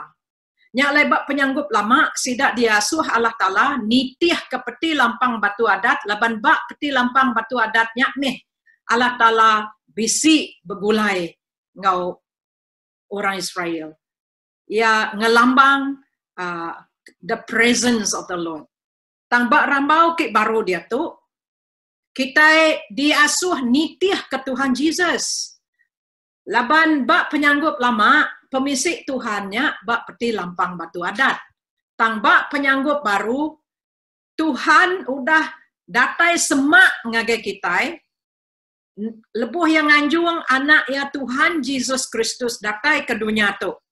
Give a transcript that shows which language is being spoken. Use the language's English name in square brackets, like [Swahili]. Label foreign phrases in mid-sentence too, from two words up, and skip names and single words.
[Iban] Nyak lebak penyanggup lama sidak diasuh Allah Ta'ala nitih ke peti lampang batu adat, laban bak peti lampang batu adat nyak nih Allah Ta'ala bisi begulai ngau orang Israel. Ya ngelambang [English] the presence of the Lord. [Iban] Tang bak rambau ke baru dia tu, kita diasuh nitih ke Tuhan Yesus. Laban bak penyanggup lama, pemisik Tuhannya bak peti lampang batu adat. Tang bak penyanggup baru, Tuhan udah datai semak ngagai kita, lebuh yang anjung anak ya Tuhan Yesus Kristus datai ke dunia tu.